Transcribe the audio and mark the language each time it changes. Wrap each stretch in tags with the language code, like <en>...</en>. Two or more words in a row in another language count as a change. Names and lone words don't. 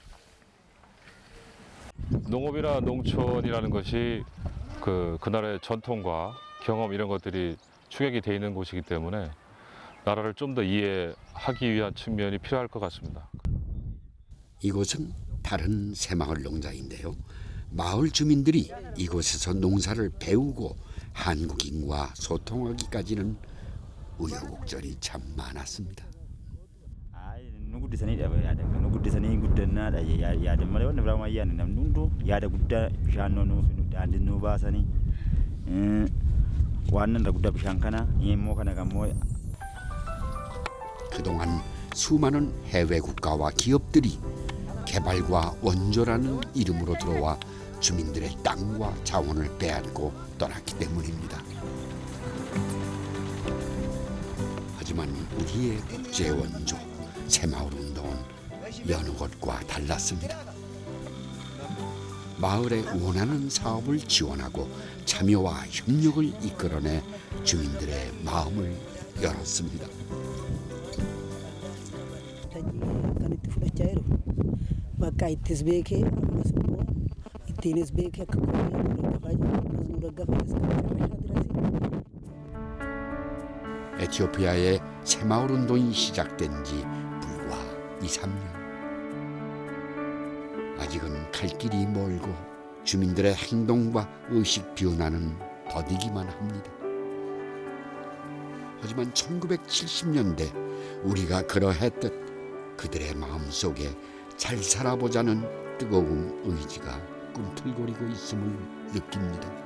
<ko>농업이나 농촌이라는 것이 그 나라의 전통과 경험 이런 것들이 축약이 돼 있는 곳이기 때문에 나라를 좀 더 이해하기 위한 측면이 필요할 것 같습니다. 이곳은 다른 새마을 농장인데요. 마을 주민들이 이곳에서 농사를 배우고 한국인과 소통하기까지는 우여곡절이 참 많았습니다.</ko> <om>nu guddisanii yaada nu guddisanii guddannaa yaada malee wanni biraa yaadne namni hundu yaada guddaa bishaan nuuf daandii nu baasanii waan irra guddaa bishaan kana immoo kana gammoo</om> <ko>그동안 수많은 해외 국가와 기업들이 개발과 원조라는 이름으로 들어와 주민들의 땅과 자원을 빼앗고 떠났기 때문입니다. 하지만 우리의 국제 원조 새마을 운동은 여느 곳과 달랐습니다. 마을에 원하는 사업을 지원하고 참여와 협력을 이끌어내 주민들의 마음을 열었습니다.</ko> <om>kan itti fudhachaa jiru bakka ittis beekee ammas immoo ittiinis beekee akka qonnaa nu daggafaa jiru ammas nu daggafanis kan irraa</om> <ko>에티오피아의 새마을 운동이 시작된 지 불과 2, 3년. 갈 길이 멀고 주민들의 행동과 의식 변화는 더디기만 합니다. 하지만 1970년대 우리가 그러했듯 그들의 마음속에 잘 살아보자는 뜨거운 의지가 꿈틀거리고 있음을 느낍니다.</ko>